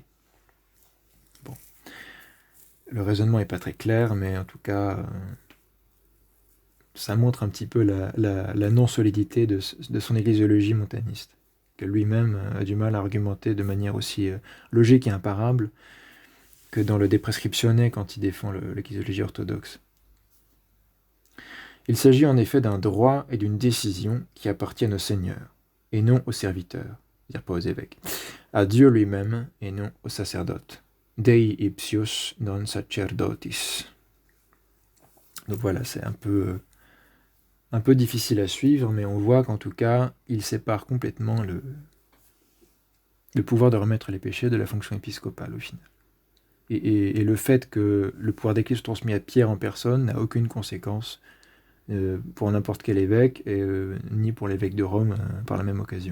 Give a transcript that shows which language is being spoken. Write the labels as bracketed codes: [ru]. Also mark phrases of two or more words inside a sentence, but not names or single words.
[fr] Bon, le raisonnement est pas très clair, mais en tout cas, ça montre un petit peu la non-solidité de son ecclésiologie montaniste, que lui-même a du mal à argumenter de manière aussi logique et imparable que dans le De Prescriptione quand il défend l'ecclésiologie orthodoxe. Il s'agit en effet d'un droit et d'une décision qui appartiennent au Seigneur, et non aux serviteurs, c'est-à-dire pas aux évêques, à Dieu lui-même et non aux sacerdotes. [la] Dei ipsius non sacerdotis. [fr] Donc voilà, c'est un peu difficile à suivre, mais on voit qu'en tout cas, il sépare complètement le pouvoir de remettre les péchés de la fonction épiscopale au final. et le fait que le pouvoir des clés soit transmis à Pierre en personne n'a aucune conséquence pour n'importe quel évêque, ni pour l'évêque de Rome par la même occasion.